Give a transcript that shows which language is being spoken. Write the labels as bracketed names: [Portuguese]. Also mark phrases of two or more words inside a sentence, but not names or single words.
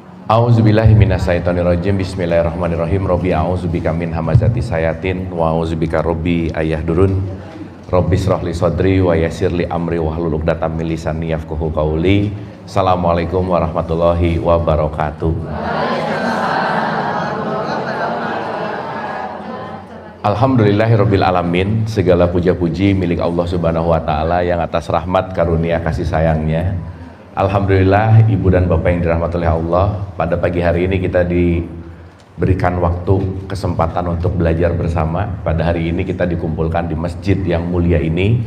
[Arabic] أعوذ بالله من الشيطان الرجيم. بسم الله الرحمن الرحيم. ربي أعوذ بك من همزات الشياطين وأعوذ بك ربي أن يحضرون. رب اشرح لي صدري ويسر لي أمري واحلل عقدة من لساني يفقهوا قولي. السلام عليكم ورحمة الله وبركاته. الحمد لله رب العالمين. [Indonesian] Segala puja-puji milik Allah [Arabic] سبحانه وتعالى [Indonesian] yang atas rahmat karunia kasih sayangnya. Alhamdulillah, ibu dan bapak yang dirahmati oleh Allah, pada pagi hari ini kita diberikan waktu kesempatan untuk belajar bersama. Pada hari ini kita dikumpulkan di masjid yang mulia ini.